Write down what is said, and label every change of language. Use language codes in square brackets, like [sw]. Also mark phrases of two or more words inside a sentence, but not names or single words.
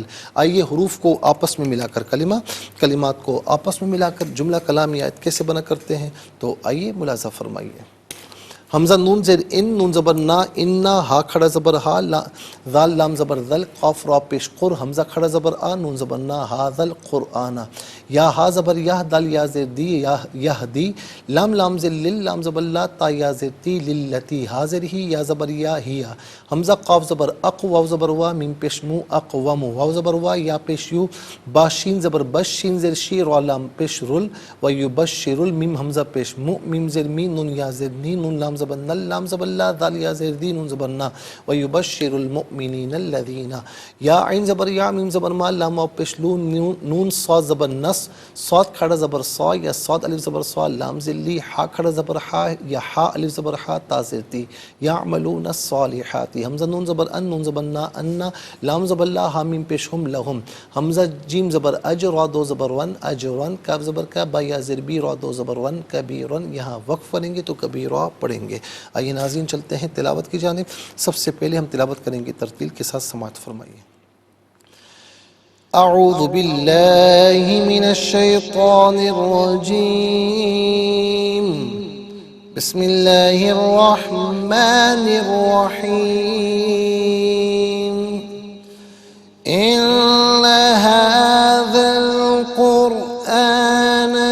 [ur] آئیے حروف کو آپس میں ملا کر کلمات کو آپس میں ملا کر جملہ کلامی آیت کیسے بنا کرتے ہیں، تو آئیے ملاحظہ فرمائیے۔ حمزہ نون زیر ان، نون زبر نا، انا، ہا کھڑا زبر ہا، ذال لام زبر ذل، قاف را پیش قر، حمزہ کھڑا زبر آ، نون زبر نا، [ar] ھذا القرآن، [ur] یا ہا زبر یا، دال یا زیر دی، یہدی، لام لام زر لل، لام زبر لا، تا یا زر تی، للتی، حاضر ہی، یا زبر یا ہیا، حمزہ قاف زبر اق، واو زبر وا، میم پیش مو، اقوام، واو زبر وا، یا پیش یو، با شین زبر بش، شین زر شی، را لام پیش رل، [ar] و یبشر المیم [ur] حمزہ پیش مو، میم زر می، نون یا زر نی، نون لام زبر نل، لام زبر لا، دال یا زیر دی، نون زبر نا، [ar] و یبشر المؤمنین الذین، [ur] یا عین زبر یا، میم زبر ما، لام واو پیش لون، نون صاد زبر نس، صاد کھڑا زبر صا یا صاد الف زبر صا، لام زر لی، ہا کھڑا زبر ہا یا ہا الف زبر ہا، تا زر تی، [ar] یعملون الصالحات، [ur] حمزہ نون زبر ان، نون زبر نا، انا، لام زبر لا، ہا میم پیش ہم، لہم، حمزہ جیم زبر اج، را دو زبر ون، اجرن، کاف زبر کا، با یا زر بی، را دو زبر ون، کبیرن، یہاں وقف پڑھیں گے تو کبیرہ پڑھیں گے۔ آئیے ناظرین چلتے ہیں تلاوت کی جانب۔ سب سے پہلے ہم تلاوت کریں گے ترتیل کے ساتھ، سماعت فرمائیے۔ [ar] اعوذ باللہ من الشیطان الرجیم، بسم اللہ الرحمن الرحیم، ان هذا القرآن